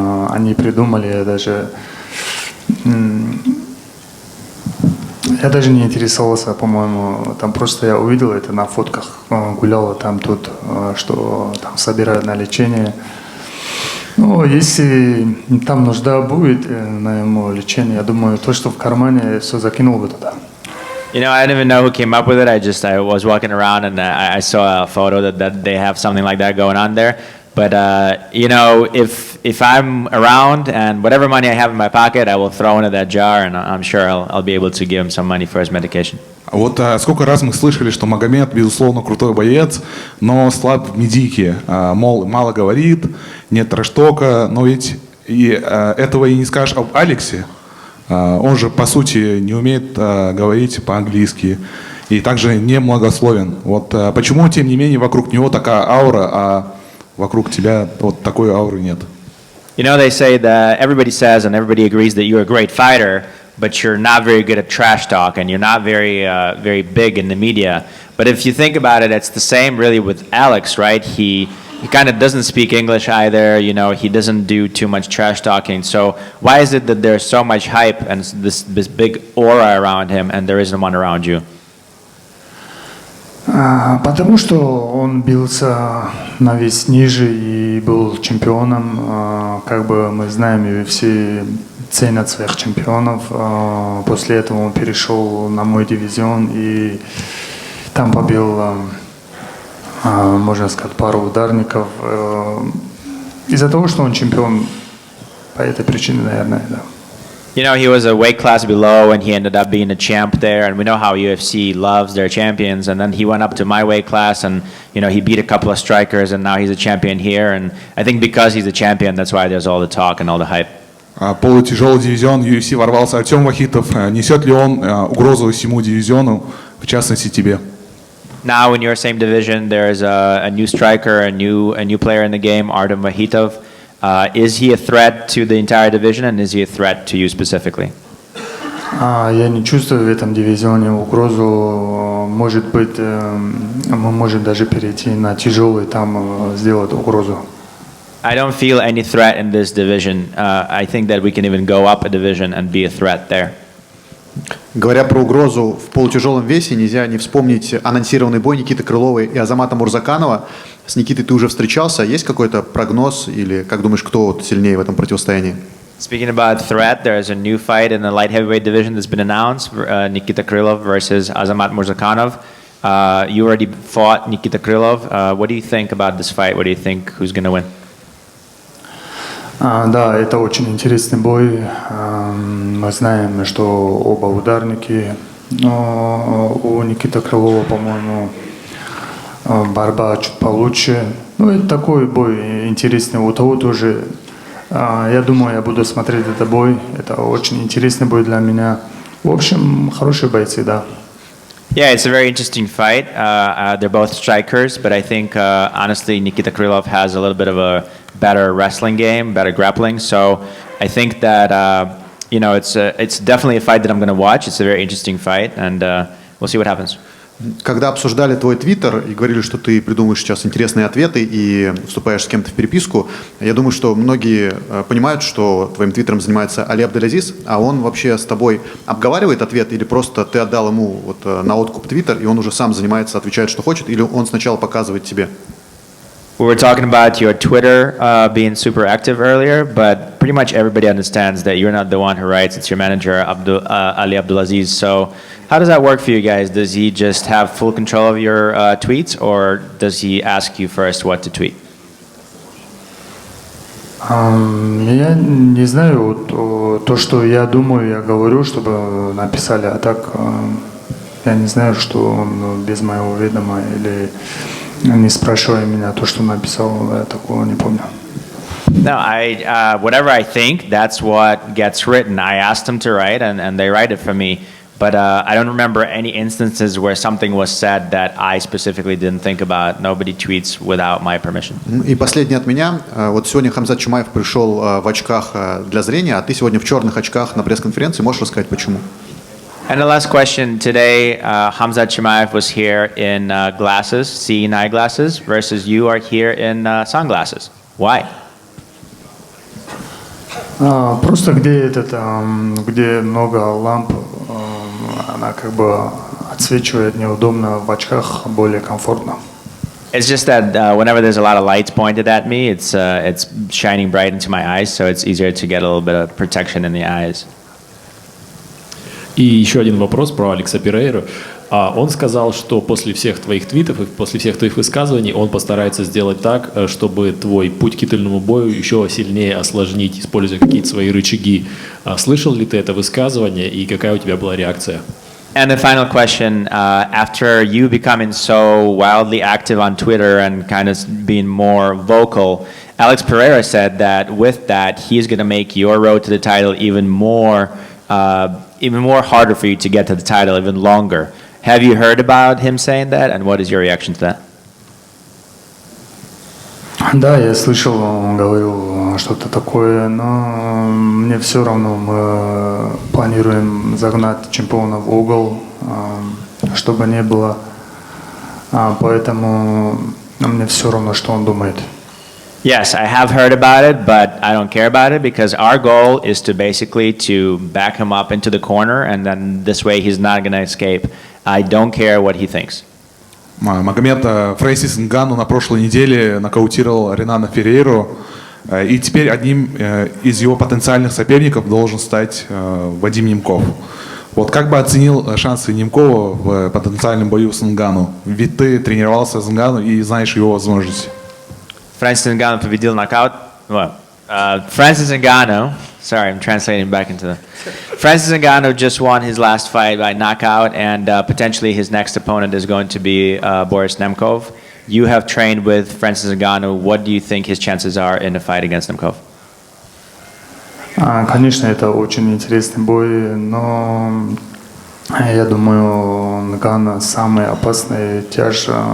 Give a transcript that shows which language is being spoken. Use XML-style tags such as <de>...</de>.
<ru>Они придумали, я даже не интересовался, по-моему, там просто я увидел это на фотках, гуляла там тут, что там собирают на лечение. Ну, если там нужда будет на ему лечение, я думаю, то, что в кармане, все закинул бы туда.</ru> <en>You know, I didn't even know who came up with it. I was walking around and I saw a photo that they have something like that going on there. But you know, if I'm around and whatever money I have in my pocket, I will throw into that jar, and I'm sure I'll be able to give him some money for his medication.</en> <ru>Вот сколько раз мы слышали, что Магомед, безусловно, крутой боец, но слаб в медийке, мол, мало говорит, нет трэш-тока, но ведь этого и не скажешь об Алексе. Он же, по сути, не умеет говорить по-английски и также не многословен. Вот почему, тем не менее, вокруг него такая аура, а вокруг тебя вот такой ауры нет?</ru> <en>You know, they say that everybody says and everybody agrees that you're a great fighter, but you're not very good at trash talk and you're not very big in the media. But if you think about it, it's the same really with Alex, right? He kind of doesn't speak English either, you know, he doesn't do too much trash talking. So why is it that there's so much hype and this big aura around him and there isn't one around you?</en> <ru>Потому что он бился на вес ниже и был чемпионом. Как бы мы знаем, UFC ценят своих чемпионов. После этого он перешел на мой дивизион и там побил, можно сказать, пару ударников. Из-за того, что он чемпион, по этой причине, наверное, да.</ru> <en>You know, he was a weight class below and he ended up being a champ there, and we know how UFC loves their champions, and then he went up to my weight class and, you know, he beat a couple of strikers and now he's a champion here, and I think because he's a champion, that's why there's all the talk and all the hype.</en> <ru>Полутяжелый дивизион UFC ворвался Артем Вахитов. Несет ли он угрозу всему дивизиону, в частности тебе?</ru> <en>Now in your same division, there's a new striker, a new player in the game, Artem Vahitov. Is he a threat to the entire division, and is he a threat to you specifically?</en> <ru>Я не чувствую в этом дивизионе угрозу. Может быть, мы можем даже перейти на тяжелый, там сделать угрозу.</ru> <en>I don't feel any threat in this division. I think that we can even go up a division and be a threat there.</en> <ru>Говоря про угрозу в полутяжелом весе, нельзя не вспомнить анонсированный бой Никиты Крылова и Азамата Мурзаканова. С Никитой ты уже встречался. Есть какой-то прогноз или как думаешь, кто сильнее в этом противостоянии?</ru> <en>Speaking about threat, there's a new fight in the light heavyweight division that's been announced, Nikita Krylov versus Azamat Murzakanov. You already fought Nikita Krylov. What do you think about this fight? What do you think, who's going to win?</en> <ru>Да, это очень интересный бой. Мы знаем, что оба ударники. Но у Никиты Крылова, по-моему, борьба чуть получше. Ну, это такой бой интересный. У того тоже. Я думаю, я буду смотреть этот бой. Это очень интересный бой для меня. В общем, хорошие бойцы, да.</ru> <en>Yeah, it's a very interesting fight. They're both strikers, but I think honestly Nikita Krylov has a little bit of a better wrestling game, better grappling. So I think that it's definitely a fight that I'm going to watch. It's a very interesting fight, and we'll see what happens.</en> <ru>Когда обсуждали твой твиттер и говорили, что ты придумаешь сейчас интересные ответы и вступаешь с кем-то в переписку, я думаю, что многие понимают, что твоим твиттером занимается Али Абдулазиз, а он вообще с тобой обговаривает ответ или просто ты отдал ему вот на откуп твиттер, и он уже сам занимается, отвечает, что хочет, или он сначала показывает тебе?</ru> <en>We were talking about your Twitter being super active earlier, but pretty much everybody understands that you're not the one who writes. It's your manager, Ali Abdulaziz. So how does that work for you guys? Does he just have full control of your tweets, or does he ask you first what to tweet?</en> <ru>Я не знаю, то, что я думаю, я говорю, чтобы написали, а так я не знаю, что он без моего ведома или не спрашивая меня то, что написал, я такого не помню.</ru> <en>No, whatever I think, that's what gets written. I asked them to write, and they write it for me. But I don't remember any instances where something was said that I specifically didn't think about. Nobody tweets without my permission.</en> <ru>И последнее от меня. Вот сегодня Хамзат Чимаев пришел в очках для зрения, а ты сегодня в черных очках на пресс-конференции. Можешь рассказать, почему?</ru> <en>And the last question today, Hamzat Chimaev was here in glasses, seeing eyeglasses, versus you are here in sunglasses. Why?</en> <ru>Просто где много ламп, она как бы отсвечивает неудобно, в очках более комфортно.</ru> <en>It's just that whenever there's a lot of lights pointed at me, it's shining bright into my eyes, so it's easier to get a little bit of protection in the eyes.</en> <ru>И еще один вопрос про Алекса Перейру. Он сказал, что после всех твоих твитов и после всех твоих высказываний он постарается сделать так, чтобы твой путь к титульному бою еще сильнее осложнить, используя какие-то свои рычаги. Слышал ли ты это высказывание и какая у тебя была реакция?</ru> <en>And the final question, after you becoming so wildly active on Twitter and kind of being more vocal, Alex Pereira said that with that, he's going to make your road to the title even more harder for you to get to the title, even longer. Have you heard about him saying that, and what is your reaction to that?</en> <ru>Да, я слышал, он говорил что-то такое, но мне все равно, мы планируем загнать чемпиона в угол, чтобы не было, поэтому мне все равно, что он думает.</ru> <en>Yes, I have heard about it, but I don't care about it because our goal is to basically to back him up into the corner, and then this way he's not going to escape. I don't care what he thinks.</en> <ru>Магомед Фрэнсис Нгану на прошлой неделе нокаутировал Ренана Феррейру, и теперь одним из его потенциальных соперников должен стать Вадим Немков. Вот как бы оценил шансы Немкова в потенциальном бою с Нгану? Ведь ты тренировался с Нгану и знаешь его возможности.</ru> <en>Francis Ngannou</en> <ru>победил нокаут.</ru> <en>Francis Ngannou, sorry, I'm translating back into the... Francis Ngannou just won his last fight by knockout, and potentially his next opponent is going to be Boris Nemkov. You have trained with Francis Ngannou. What do you think his chances are in a fight against Nemkov?</en> <ru>Конечно, это очень интересный бой, но я думаю, Нганnou самый опасный тяж.</ru>